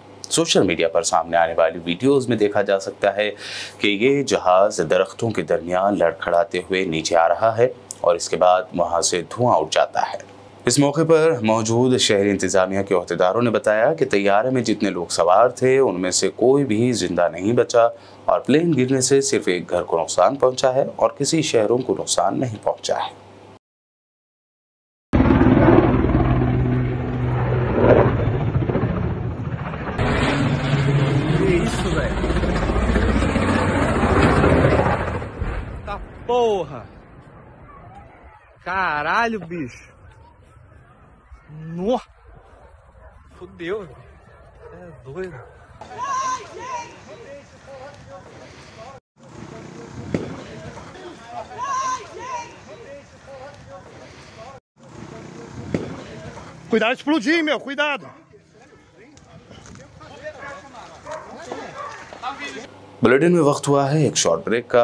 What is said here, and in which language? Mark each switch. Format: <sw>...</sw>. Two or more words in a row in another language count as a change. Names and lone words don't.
<hi>सोशल मीडिया पर सामने आने वाली वीडियोज़ में देखा जा सकता है कि ये जहाज़ दरख्तों के दरमियान लड़खड़ाते हुए नीचे आ रहा है और इसके बाद वहाँ से धुआं उठ जाता है। इस मौके पर मौजूद शहरी इंतजामिया के अहदेदारों ने बताया कि तैयारे में जितने लोग सवार थे उनमें से कोई भी जिंदा नहीं बचा और प्लेन गिरने से सिर्फ एक घर को नुकसान पहुंचा है और किसी शहरों को नुकसान नहीं पहुंचा है।</hi> <pt>Tá porra! Caralho, bicho! Nossa! Fudeu, é doido. Cuidado de explodir, meu, cuidado!</pt> <hi>बुलेटिन में वक्त हुआ है एक</hi> <en>short break</en> <hi>का।</hi>